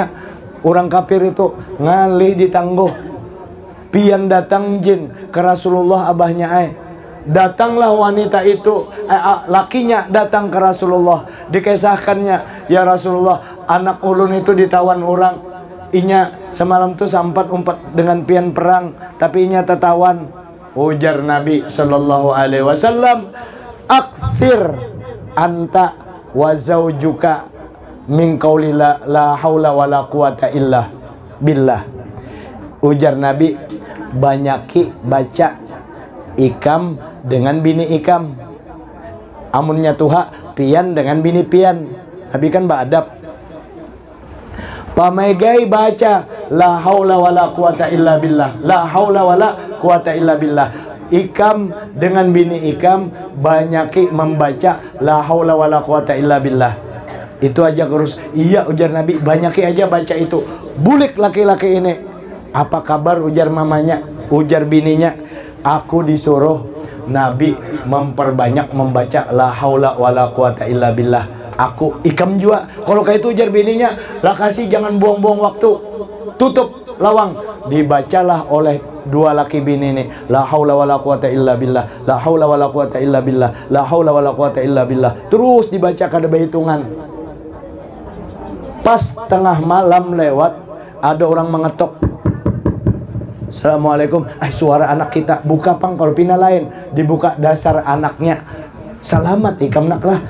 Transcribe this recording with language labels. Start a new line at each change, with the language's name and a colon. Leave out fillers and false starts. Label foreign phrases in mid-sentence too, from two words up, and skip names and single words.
Banjar: Orang kafir itu ngalih ditangguh, pian datang jin ke Rasulullah abahnya datanglah wanita itu, lakinya datang ke Rasulullah, dikisahkannya, ya Rasulullah, anak ulun itu ditawan orang, inya semalam tuh sempat umpat dengan pian perang, tapi inya tertawan. Ujar Nabi
Arabic: صلى الله عليه وسلم أكثر أنت وزوجك من قول لا حول ولا قوة إلا بالله.
Banjar: Ujar Nabi, banyaki baca ikam dengan bini ikam, amunnya tuha pian dengan bini pian. Nabi kan beradab. Pamegai baca
Arabic: لا حول ولا قوة إلا بالله، لا حول ولا قوة إلا بالله.
Banjar: Ikam dengan bini ikam banyaki membaca
Arabic: لا حول ولا قوة إلا بالله.
Banjar: Itu aja terus. Iya ujar Nabi, banyaki aja baca itu. Bulik laki-laki ini. Apa kabar ujar mamanya, ujar bininya, aku disuruh Nabi memperbanyak membaca
Arabic: لا حول ولا قوة إلا بالله.
Banjar: Aku ikam juga. Kalau kayak itu ujar bininya, lah kasih jangan buang-buang waktu, tutup lawang. Dibacalah oleh dua laki bini ini,
Arabic: لا حول ولا قوة إلا بالله، لا حول ولا قوة إلا بالله، لا حول ولا قوة إلا بالله.
Banjar: Terus dibaca kada berhitungan. Pas tengah malam lewat, ada orang mengetok. Assalamualaikum, suara anak kita. Buka pang, kalau pindah lain dibuka dasar anaknya. Selamat ikam nak lah.